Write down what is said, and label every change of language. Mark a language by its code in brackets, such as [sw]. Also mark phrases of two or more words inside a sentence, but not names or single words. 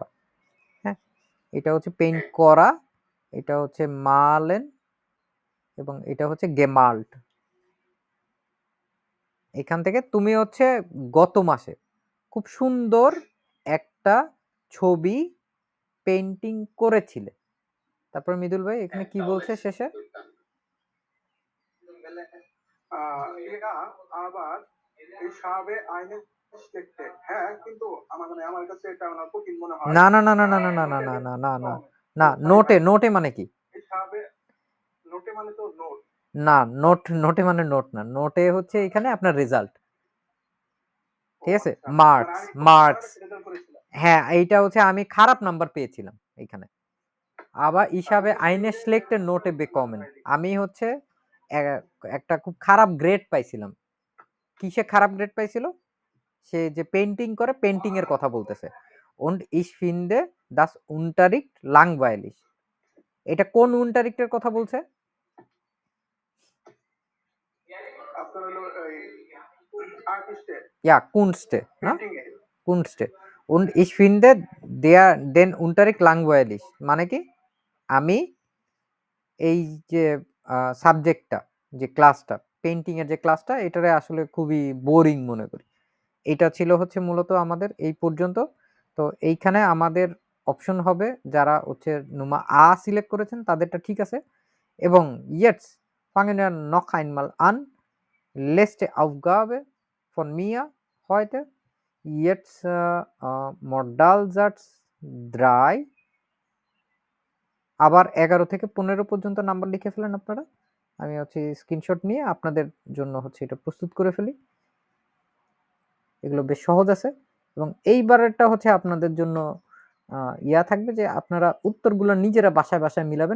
[bn] হ্যাঁ, এটা হচ্ছে পেইন্ট করা, এটা হচ্ছে মালেন, এবং এটা হচ্ছে গেমাল্ট। এখান থেকে তুমি হচ্ছে গত মাসে খুব সুন্দর একটা ছবি পেইন্টিং করেছিলে। তারপর মৃদুল ভাই এখানে কি বলছে শেষে? [de] Ja, aber ich habe eine schlechte, [bn] হ্যাঁ কিন্তু আমার কাছে এটা আমার কঠিন মনে হয়। না না না না না না না না না না না না না, নোটে, নোটে মানে কি? [de] Ich habe, [bn] নোটে মানে তো নোট। না, নোট, নোটে মানে নোট না, নোটে হচ্ছে এখানে আপনার রেজাল্ট, ঠিক আছে? মার্কস, মার্কস, হ্যাঁ এইটা হচ্ছে আমি খারাপ নাম্বার পেয়েছিলাম এইখানে। আবার হিসাবে [de] eine schlechte Note bekommen, [bn] আমি হচ্ছে একটা খুব খারাপ গ্রেড পাইছিলাম। কিসে খারাপ গ্রেড পাইছিল? সে যে পেইন্টিং করে, পেইন্টিং এর কথা বলতেছে। [de] und ich finde das Unterricht langweilig, [bn] এটা কোন উন্টারিক্টের কথা বলছে? আপনার হলো আর্টিস্টে, [de] Ja, Kunste, না? [bn] পেইন্টিং এ। [de] Kunste. Und ich finde den Unterricht langweilig, [bn] মানে কি? আমি এই যে সাবজেক্টটা, যে ক্লাসটা, পেইন্টিং এর যে ক্লাসটা, এটারে আসলে খুবই বোরিং মনে করি। এটা ছিল হচ্ছে মূলত আমাদের এই পর্যন্ত। তো এইখানে আমাদের অপশন হবে যারা হচ্ছে নুমা আ সিলেক্ট করেছেন তাদেরটা ঠিক আছে, এবং [de] jetzt fangen wir noch einmal an, letzte Aufgabe von mir heute, jetzt Modalsatz 3, [bn] আবার 11 থেকে 15 পর্যন্ত নাম্বার লিখে ফেলেন আপনারা। আমি হচ্ছে স্ক্রিনশট নিয়ে আপনাদের জন্য হচ্ছে এটা প্রস্তুত করে ফেলি। এগুলো বেশ সহজ আছে, এবং এইবারেরটা হচ্ছে আপনাদের জন্য ইয়া থাকবে যে আপনারা উত্তরগুলো নিজেরা বাসায় বাসায় মিলাবেন।